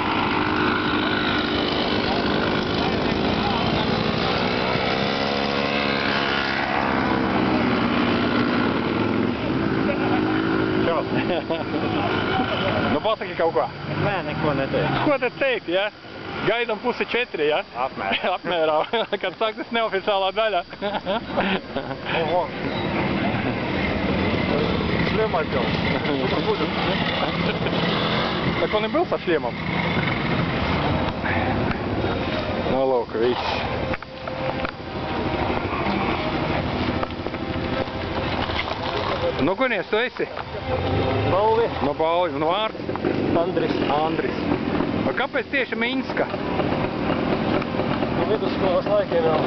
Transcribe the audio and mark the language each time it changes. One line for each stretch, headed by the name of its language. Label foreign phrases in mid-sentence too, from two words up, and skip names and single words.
Latvian: Nu, pasaki kaut ko. Nē, neko neteikt. Ko te teikt, ja? Gaidam 3:30, ja? Apmērā. Kad sāktas neoficiālā daļa. Oho.
Russian: Шлем отдел. Так он и был со шлемом? Ну, ловко, видите.
Latvian: Nu, kunies tu esi? Balvi. No Balvi. No vārds? Andris. Kāpēc tieši Minska? No vidusskolas laikiem jau.